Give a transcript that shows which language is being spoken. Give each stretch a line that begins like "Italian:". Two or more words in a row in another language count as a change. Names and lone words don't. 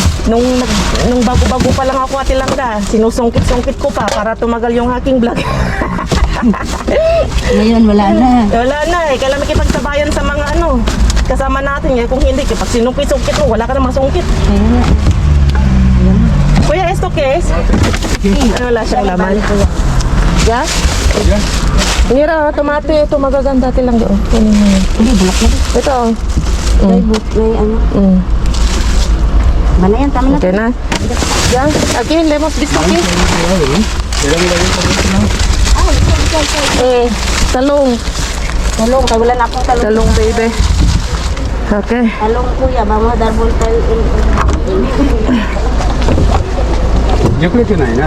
Filipino: Nung bago-bago pa lang ako Ate Langga, sinusungkit-sungkit ko pa para tumagal yung aking vlog. Ngayon, wala na. Wala na eh. Kailan makipagsabayan sa mga kasama natin. Kung hindi, kapag sinungkit-sungkit mo, wala ka na masungkit. Kuya,
Spanish: esto que es?
Filipino: Ay, wala siyang laman.
Spanish: Yeah? ¿Ya? Mira, tomate.
Filipino: Ito magaganda Ate Langga. Kunin mo yan. Hindi, bulok na. Ito oh. May ano. Ba na yan, tama na. Okay na. Yan. Aquí, lemos biscuit. Talong. Talong, kaya wala na akong talong. Talong, baby. Okay. Talong, kuya,
Spanish: vamos a dar vuelta Yo creo que no hay nada.